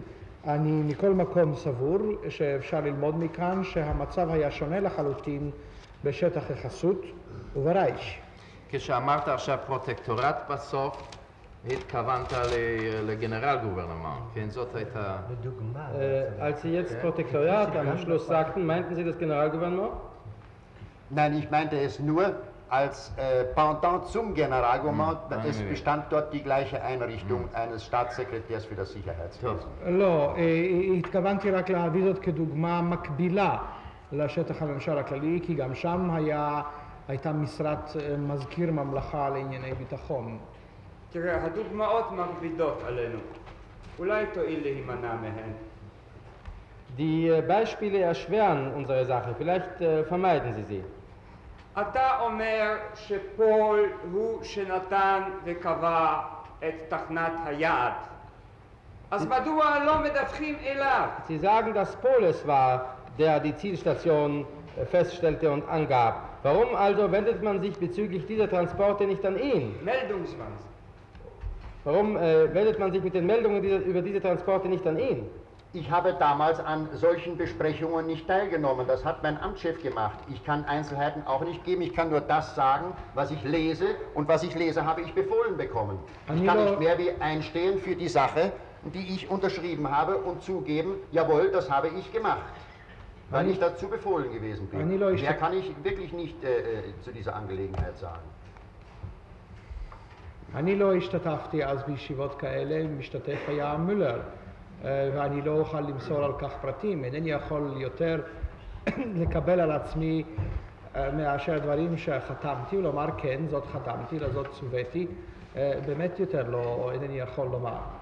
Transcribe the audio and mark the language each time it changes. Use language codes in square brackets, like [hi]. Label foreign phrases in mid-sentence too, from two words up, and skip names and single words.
[he] אני מכל מקום סבור שאפשר ללמוד מכאן שהמצב היה שונה לחלוטין בשטח החסות וברייך. כשאמרת עכשיו פרוטקטורט בסוף, התכוונת לגנרל גוברנמנט, כן? זאת הייתה... [de] Als Sie jetzt Protektoriat am Schluss sagten, meinten Sie das Generalgouvernement? Nein, ich meinte es nur als Pendant zum Generalgouvernement. Es bestand dort die gleiche Einrichtung eines Staatssekretärs für das Sicherheitswesen. [he] לא, התכוונתי רק להביא זאת כדוגמה מקבילה לשטח הממשל הכללי, כי גם שם הייתה משרת מזכיר ממלכה לענייני ביטחון. תראה, הדוגמאות מכבידות עלינו. אולי תואיל להימנע מהן. [de] Die Beispiele erschweren unsere Sache. Vielleicht vermeiden Sie sie. [he] אתה אומר שפול הוא שנתן וקבע את תחנת היעד. אז מדוע לא מדווחים אליו? [de] Sie sagen, dass Paul es war, der die Zielstation feststellte und angab. Warum also wendet man sich bezüglich dieser Transporte nicht an ihn? Meldungswahnsinn. Warum wendet man sich mit den Meldungen über diese Transporte nicht an ihn? Ich habe damals an solchen Besprechungen nicht teilgenommen. Das hat mein Amtschef gemacht. Ich kann Einzelheiten auch nicht geben. Ich kann nur das sagen, was ich lese. Und was ich lese, habe ich befohlen bekommen. Ich kann nicht mehr wie einstehen für die Sache, die ich unterschrieben habe und zugeben, jawohl, das habe ich gemacht. Weil ich dazu befohlen gewesen bin. Mehr kann ich wirklich nicht zu dieser Angelegenheit sagen. [he] אני לא השתתפתי אז בישיבות כאלה, משתתף היה מולר, ואני לא אוכל למסור על כך פרטים. אינני יכול יותר לקבל על עצמי מאשר דברים שחתמתי, ולומר כן, זאת חתמתי, לזאת צוויתי, באמת יותר לא, אינני יכול לומר.